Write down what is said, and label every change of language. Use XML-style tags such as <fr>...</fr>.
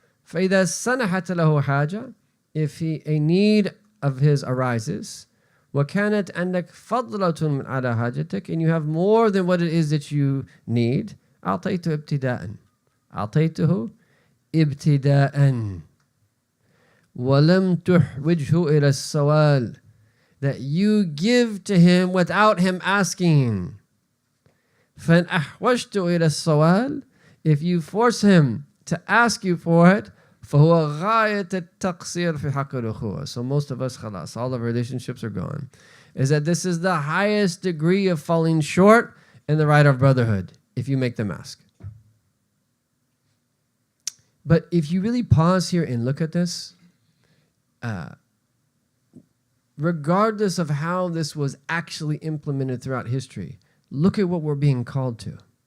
<ar>فَإِذَا سَنَحَتْ لَهُ حَاجَةً,</ar> <en>if a need of his arises,</en> <ar>وَكَانَتْ عَنْدَكَ فَضْلَةٌ مِنْ عَلَى حَاجَتِكَ,</ar> <en>and you have more than what it is that you need,</en> <ar>أَعْطَيْتُ ابْتِدَاءً, أَعْطَيْتُهُ ابْتِدَاءً وَلَمْ تُحْوِجْهُ إِلَى السَّوَالِ,</ar> <en>that you give to him without him asking.</en> <ar>فَإِنْ أَحْوَجْتُ إِلَى السَّوَالِ,</ar> <en>if you force him to ask you for it,</en> <ar>فَهُوَ غَايَةَ التَّقْصِيرِ فِي حَقِّ الْأُخُوَّةِ.</ar> <en>So most of us, khalas, all of our relationships are gone. Is that this is the highest degree of falling short in the right of brotherhood, if you make them ask. But if you really pause here and look at this, regardless of how this was actually implemented throughout history, look at what we're being called to.</en>